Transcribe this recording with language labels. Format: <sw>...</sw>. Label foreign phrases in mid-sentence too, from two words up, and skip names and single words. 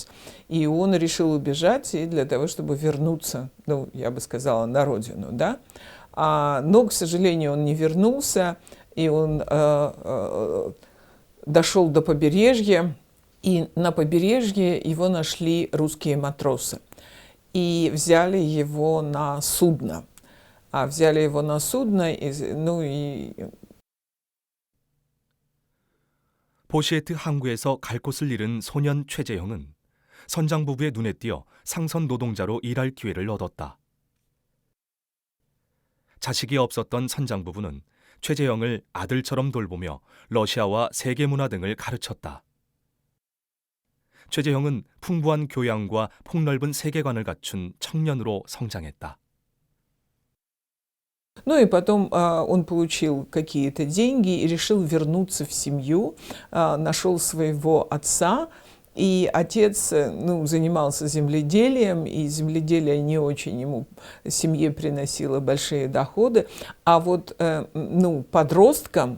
<ru>И он решил убежать и для того, чтобы вернуться, ну, я бы сказала, на родину, да. Но, к сожалению, он не вернулся, и он дошел до побережья, и на побережье его нашли русские матросы. И взяли его на судно.</ru> <ko>포시에트 항구에서 갈 곳을 잃은 소년 최재형은 선장 부부의 눈에 띄어 상선 노동자로 일할 기회를 얻었다. 자식이 없었던 선장 부부는 최재형을 아들처럼 돌보며 러시아와 세계 문화 등을 가르쳤다. 최재형은 풍부한 교양과 폭넓은 세계관을 갖춘 청년으로 성장했다.</ko> <ru>Ну и потом он получил какие-то деньги и решил вернуться в семью, нашел своего отца, и отец, ну, занимался земледелием, и земледелие не очень ему, семье приносило большие доходы, а вот, ну, подросткам,</ru>